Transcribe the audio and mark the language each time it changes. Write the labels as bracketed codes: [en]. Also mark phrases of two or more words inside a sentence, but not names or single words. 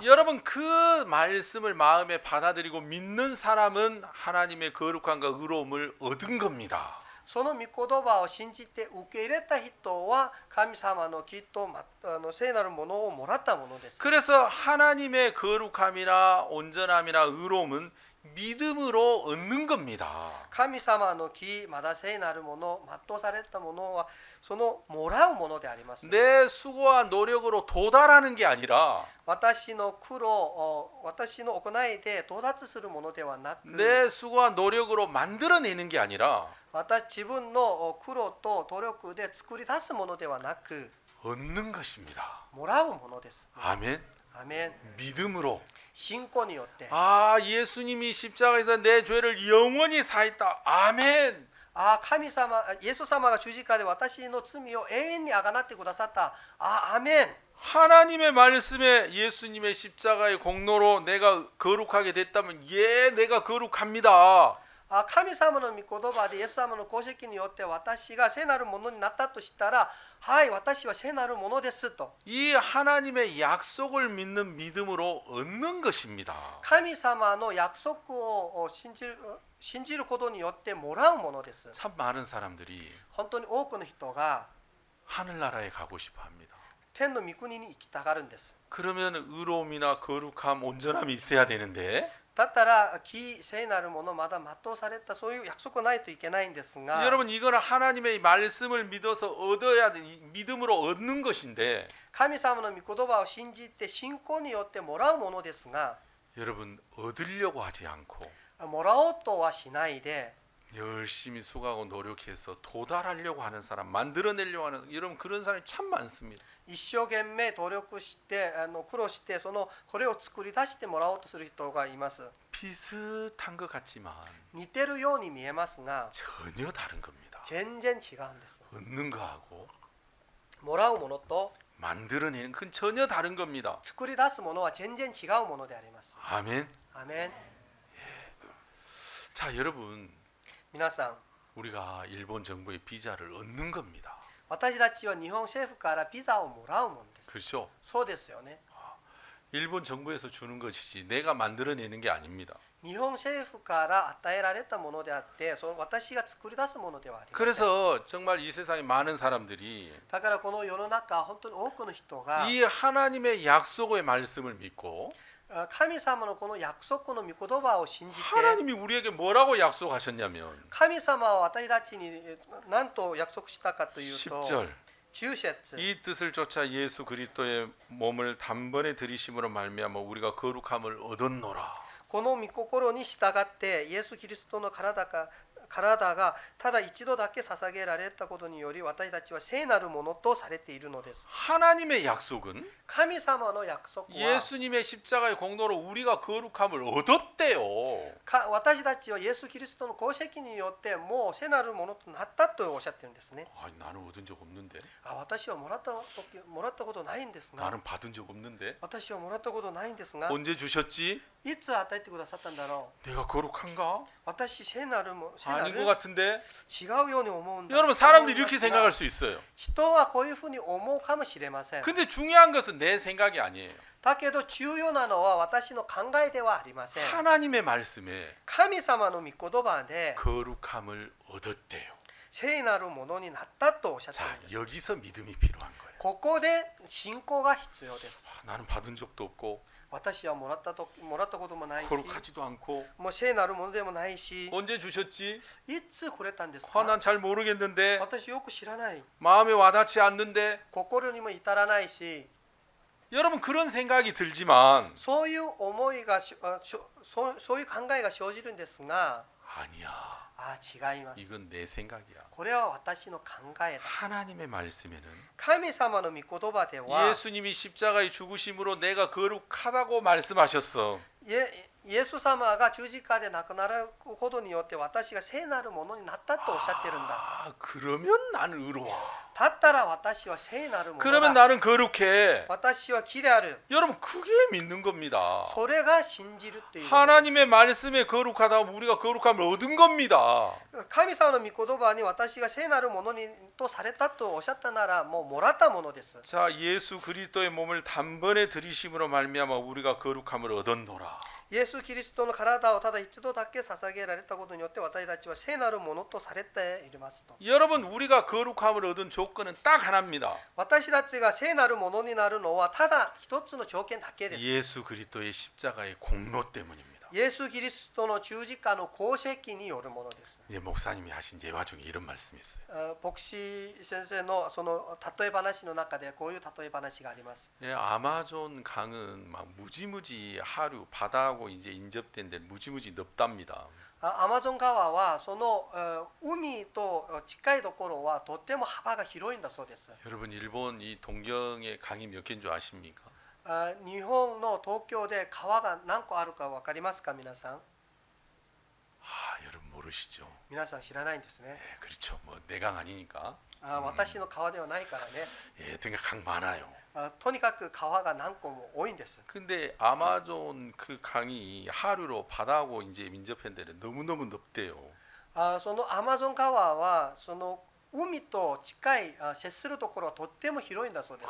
[ko] 여러분 그 말씀을 마음에 받아들이고 믿는 사람은 하나님의 거룩함과 의로움을 얻은 겁니다. [ja] その御言葉を信じて受け入れた人は神様のきっと聖なるものをもらったものです。 [ko] 그래서 하나님의 거룩함이나 온전함이나 의로움은 믿음으로 얻는 겁니다. [ja] 神様の義、まだ聖なるもの、全うされたものはそのもらうものであります。 [ko] 내 수고와 노력으로 도달하는 게 아니라 [ja] 私の苦労、私の行いで到達するものではなく、 [ko] 내 수고와 노력으로 만들어내는 게 아니라 [ja] 自分の苦労と努力で作り出すものではなく、 [ko] 얻는 것입니다. [ja] もらうものです。 [ko] 아멘. [ja] アメン。 [ko] 믿음으로 [ja] 信仰によって、 [ko] 아 예수님이 십자가에서 내 죄를 영원히 사했다. 아멘. [ja] 神様、イエス様が十字架で私の罪を永遠にあがなってくださった。アメン。 [ko] 하나님의 말씀에 예수님의 십자가의 공로로 내가 거룩하게 됐다면 예 내가 거룩합니다. [ja] 神様の御言葉でイエス様の功績によって私が聖なるものになったとしたら、はい、私は聖なるものですと。 [ko] 이 하나님의 약속을 믿는 믿음으로 얻는 것입니다. [ja] 神様の約束を信じることによってもらうものです。 [ko] 참 많은 사람들이 [ja] 本当に多くの人が [ko] 하늘나라에 가고 싶어 합니다. [ja] 天の御国に行きたがるんです。 [ko] 그러면 의로움이나 거룩함, 온전함이 있어야 되는데 [ja] だったら義、聖なるものまだ全うされたそういう約束ないといけないんですが、 [ko] 여러분 이거는 하나님의 말씀을 믿어서 얻어야 돼 믿음으로 얻는 것인데 [ja] 神様の御言葉を信じて信仰によってもらうものですが、 [ko] 여러분 얻으려고 하지 않고 [ja] もらおうとはしないで [ko] 열심히 수고하고 노력해서 도달하려고 하는 사람, 만들어내려고 하는 여러분 그런 사람이 참 많습니다. [ja] 一生懸命努力して苦労してこれを作り出してもらおうとする人がいます。 [ko] 비슷한 것 같지만 [ja] 似てるように見えますが [ko] 전혀 다른 겁니다. [ja] 全然違うんです。 [ko] 얻는 거하고 [ja] もらうものと [ko] 만들어내는 건 전혀 다른 겁니다. [ja] 作り出すものは全然違うものであります。 [ko] 아멘. [ja] アメン。 [ko] 자 여러분 [ja] 皆さん、 [ko] 우리가 일본 정부의 비자를 얻는 겁니다. [ja] 私たちは日本政府からビザをもらうものです。 [ko] 그렇죠? [ja] そうですよね。 [ko] 일본 정부에서 주는 것이지 내가 만들어내는 게 아닙니다. [ja] 日本政府から与えられたものであって、私が作り出すものではありません。 [ko] 그래서 정말 이 세상에 많은 사람들이 [ja] だからこの世の中、本当に多くの人が [ko] 이 하나님의 약속의 말씀을 믿고 [ja] 神様のこの約束の御言葉を信じて、 [ko] 하나님이 우리에게 뭐라고 약속하셨냐면 [ja] 神様は私たちに何と約束したかというと、 [ko] 10절 [ja] 10節 [ko] 이 뜻을 쫓아 예수 그리스도의 몸을 단번에 들이심으로 말미암아 우리가 거룩함을 얻었노라. [ja] この御心に従ってイエス・キリストの体がただ一度だけ捧げられたことにより私たちは聖なるものとされているのです。 [ko] 하나님의 약속은 [ja] 神様の約束は [ko] 예수님의 십자가의 공로로 우리가 거룩함을 얻었대요. [ja] 私たちはイエス・キリストの功績によってもう聖なるものとなったとおっしゃってるんですね。 [ko] 아니, 나는 얻은 적 없는데. [ja] 私はもらったことないんですが、 [ko] 나는 받은 적 없는데. [ja] 私はもらったことないんですが、 [ko] 언제 주셨지? [ja] いつ与えてくださったんだろう。 [ko] 내가 거룩한가? [ja] 私聖なるも [ko] 아닌 것 같은데. [ja] 違うように思うんだ。 [ko] 여러분 사람들이 이렇게 생각할 수 있어요. [ja] 人はこういうふうに思うかもしれません。 [ko] 근데 중요한 것은 내 생각이 아니에요. [ja] だけど重要なのは私の考えではありません。 [ko] 하나님의 말씀에 [ja] 神様の御言葉で [ko] 거룩함을 얻었대요. [ja] 聖なるものになったとおっしゃってい [ko] 자, [ja] るんです。 [ko] 여기서 믿음이 필요한 거예요. [ja] ここで信仰が必要です。 [ko] 나는 받은 적도 없고 [ja] 私はもらったこともないし、 [ko] 거룩하지도 않고 [ja] もう聖なるものでもないし、 [ko] 언제 주셨지? [ja] いつくれたんです 아, か？ [ko] 난 잘 모르겠는데 [ja] 私よく知らない。 [ko] 마음에 와닿지 않는데 [ja] 心にも至らないし、 [ko] 여러분 그런 생각이 들지만 [ja] そういう思いがそういう考えが生じるんですが、 [ko] 아니야. [ja] 違います。 [ko] 이건 내 생각이야. [ja] これは私の考えだ。 [ko] 하나님의 말씀에는 [ja] 神様の御言葉では [ko] 예수님이 십자가의 죽으심으로 내가 거룩하다고 말씀하셨어. [ja] イエス様が十字架で亡くなることによって私が聖なるものになったとおっしゃってるんだ。 [ko] 아, 그러면 나는 의로워. [ja] だったら私は聖なるもの [ko] 그러면 [ja] だ。 [ko] 나는 거룩해. [ja] 私は義である。 [ko] 여러분 그게 믿는 겁니다. [ja] それが信じるっていうことです。 [ko] 하나님의 말씀에 거룩하다 우리가 거룩함을 얻은 겁니다. [ja] 神様の御言葉に私が聖なるものにとされたとおっしゃったならもうもらったものです。 [ko] 자, 예수 그리스도의 몸을 단번에 들이심으로 말미암아 우리가 거룩함을 얻었노라. [ja] イエス・キリストの体をただ一度だけ捧げられたことによって私たちは聖なるものとされていますと。 [ko] 여러분 우리가 거룩함을 얻은 조건은 딱 하나입니다. [ja] 私たちが聖なるものになるのはただ一つの条件だけです。 [ko] 예수 그리스도의 십자가의 공로 때문입니다. [ja] イエス・キリストの十字架の功績によるものです。 [ko] 이제 목사님이 하신 예화 중에 이런 말씀이 있어요. [ja] 牧師先生のその例え話の中でこういう例え話があります。 [ko] 예, 아마존 강은 막 무지무지 하류 바다하고 이제 인접된 데 무지무지 넓답니다. [ja] アマゾン川はその海と近いところはとっても幅が広いんだそうです。 [ko] 여러분 일본 이 동경의 강이 몇 개인 줄 아십니까? [ja] 日本の東京で川が何個あるか分かりますか皆さん？ [ko] 여러분 모르시죠? [ja] 皆さん知らないんですね。 [ko] 예, 그렇죠. 뭐 내강 아니니까. [ja] 私の川ではないからね。 [ko] 예, 등에 강 많아요. [ja] とにかく川が何個も多いんです。 [ko] 근데 아마존 그 강이 하류로 바다하고 이제 민접한 데는 너무너무 넓대요. [ja] そのアマゾン川はその海と近い接するところはとっても広いんだそうです。